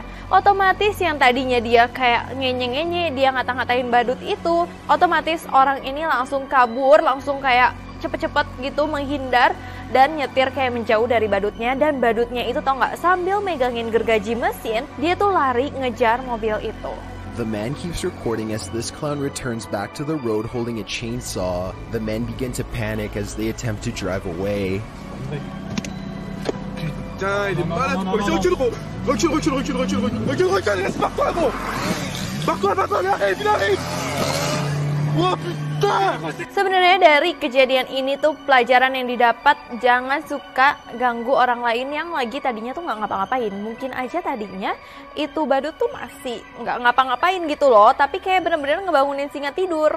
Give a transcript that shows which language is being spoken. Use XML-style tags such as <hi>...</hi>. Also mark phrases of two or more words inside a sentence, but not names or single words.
<id>Otomatis yang tadinya dia kayak ngenye-ngenye, dia ngata-ngatain badut itu, otomatis orang ini langsung kabur, langsung kayak cepet-cepet gitu menghindar dan nyetir kayak menjauh dari badutnya. Dan badutnya itu tau nggak, sambil megangin gergaji mesin, dia tuh lari ngejar mobil itu.</id> <en>The man keeps recording as this clown returns back to the road holding a chainsaw. The men begin to panic as they attempt to drive away.</en> <fr>Putain, il est malade, recule, laisse par-toi, gros. Par-toi, il arrive.</fr> <id>Wah, sebenarnya dari kejadian ini tuh pelajaran yang didapat, jangan suka ganggu orang lain yang lagi tadinya tuh nggak ngapa-ngapain. Mungkin aja tadinya itu badut tuh masih nggak ngapa-ngapain gitu loh, tapi kayak bener-bener ngebangunin singa tidur.</id>